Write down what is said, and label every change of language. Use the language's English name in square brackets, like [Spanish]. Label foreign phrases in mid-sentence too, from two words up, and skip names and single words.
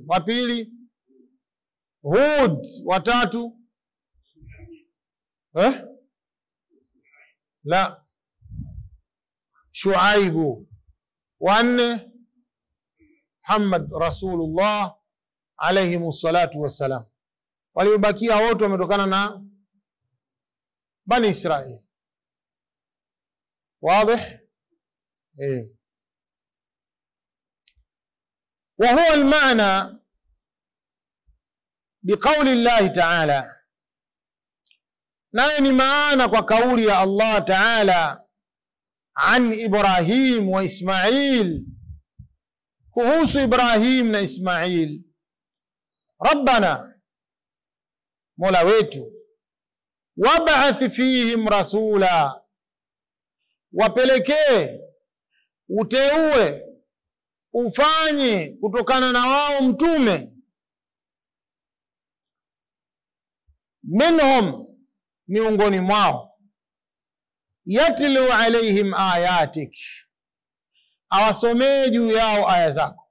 [Swahili] Wa pili Hud. Wa tatu la Shuaibu. Wa 4 Muhammad Rasulullah [Arabic] عليه الصلاة والسلام. [Swahili] Waliobakia wote wametokana na Bani Israil. Wazi? [Arabic] وهو المعنى بقول الله تعالى, [Swahili] nayo ni maana kwa kauli ya Allah Ta'ala, [Arabic] عن إبراهيم وإسماعيل, [Swahili] kuhusu Ibrahim na Ismail. Rabbana, Mola wetu, [Arabic] وابعث فيهم رسولا, [Swahili] wapelekee, uteue, ufanye kutokana na wao mtume, minhum, miongoni mwao, [Arabic] يتلو عليهم آياتك, [Swahili] awasomee juu yao aya zako.